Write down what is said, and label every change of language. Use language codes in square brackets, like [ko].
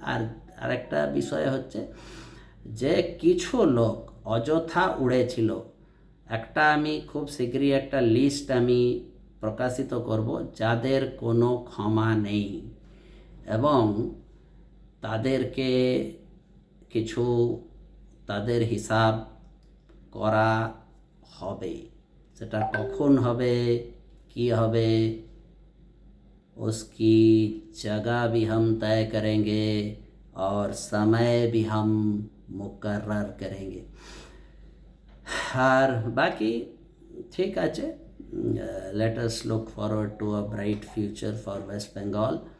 [bn] আর আরেকটা বিষয় হচ্ছে যে কিছু লোক অযথা উড়েছিল, আমি খুব শীঘ্রই একটা লিস্ট আমি প্রকাশিত করব যাদের কোনো ক্ষমা নেই, এবং তাদেরকে কিছু তাদের হিসাব করা হবে। সেটা কখন হবে, কি হবে, [hi] उसकी जगह भी हम तय करेंगे और समय भी हम मुकर्रर करेंगे। [bn] আর বাকি ঠিক আছে, [en] let us look forward to a bright future for West Bengal.